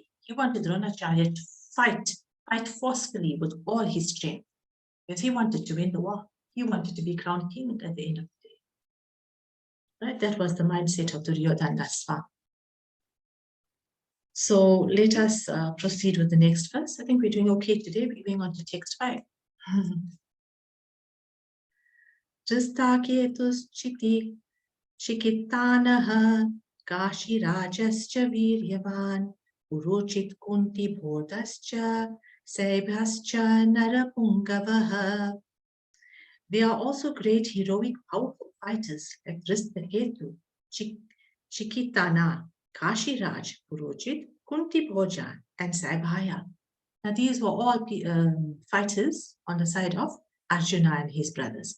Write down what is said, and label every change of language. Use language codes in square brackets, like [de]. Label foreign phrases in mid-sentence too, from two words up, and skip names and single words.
[en] He wanted Dronacharya to fight forcefully with all his strength, because he wanted to win the war. He wanted to be crowned king at the end of the day. Right? That was the mindset of Duryodhana thus far. So let us proceed with the next verse. I think we're doing okay today. We're going on to text 5. [sa] धृष्टकेतुः चेकितानः काशि राजश्च वीर्यवान् पुरुजित् कुन्ति भोजश्च शैब्यश्च नरपुङ्गवः. [en] They are also great heroic powerful fighters like Tristaketu, Chikitana, Kashiraj, Kuruchit, Kunti Bhoja, and Saibhaya. Now these were all fighters on the side of Arjuna and his brothers.